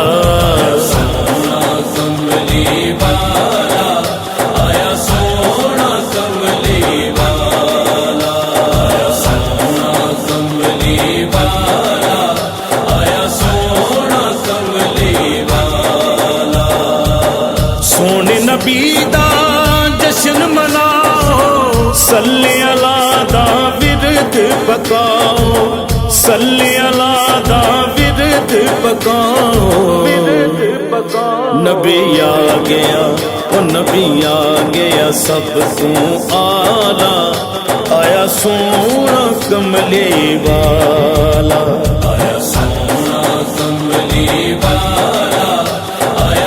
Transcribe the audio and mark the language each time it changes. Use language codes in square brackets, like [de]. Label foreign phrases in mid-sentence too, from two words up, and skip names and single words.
[pa] سوہنا کملی والا آیا سوہنا کملی والا آیا سوہنا کملی والا آیا سوہنا کملی والا سوہنے نبی دا جشن مناؤ [ar] صلِّ على [pa] دا ورد پکاؤ [ar] صلِّ على [pa] دا ورد پکاؤ نبی آ گیا او نبی آ گیا سب توں اعلیٰ آیا سوہنا کملی والا آیا سوہنا کملی والا آیا